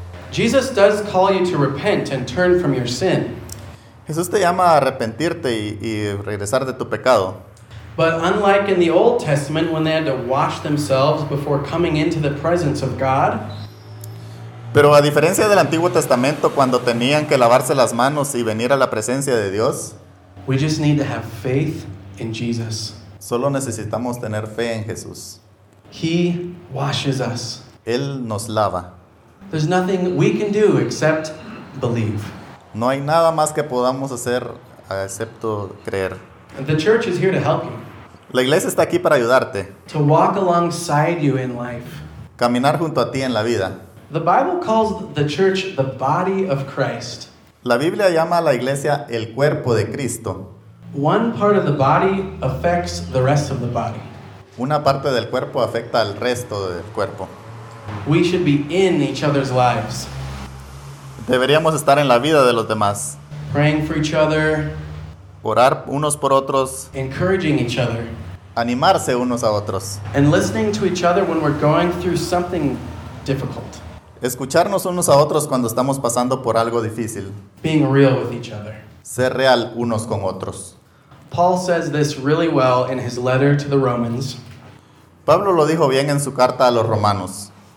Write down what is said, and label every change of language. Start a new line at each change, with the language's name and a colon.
English: Jesus does call you to repent and turn from your sin.
Spanish: Jesús te llama a arrepentirte y regresar de tu pecado.
English: But unlike in the Old Testament, when they had to wash themselves before coming into the presence of God.
Spanish: Pero a diferencia del Antiguo Testamento, cuando tenían que lavarse las manos y venir a la presencia de Dios.
English: We just need to have faith in Jesus.
Spanish: Solo necesitamos tener fe en Jesús.
English: He washes us.
Spanish: Él nos lava.
English: There's nothing we can do except believe.
Spanish: No hay nada más que podamos hacer excepto creer.
English: The church is here to help you.
Spanish: La iglesia está aquí para ayudarte.
English: To walk alongside you in life.
Spanish: Caminar junto a ti en la vida.
English: The Bible calls the church the body of Christ.
Spanish: La Biblia llama a la iglesia el cuerpo de Cristo.
English: One part of the body affects the rest of the body.
Spanish: Una parte del cuerpo afecta al resto del cuerpo.
English: We should be in each other's lives.
Spanish: Deberíamos estar en la vida de los demás.
English: Praying for each other.
Spanish: Orar unos por otros.
English: Encouraging each other.
Spanish: Animarse unos a otros.
English: And listening to each other when we're going through something difficult.
Spanish: Escucharnos unos a otros cuando estamos pasando por algo difícil.
English: Being real with each other.
Spanish: Ser real unos con otros.
English: Paul says this really well in his letter to the Romans.
Spanish: Pablo lo dijo bien en su carta a los Romanos.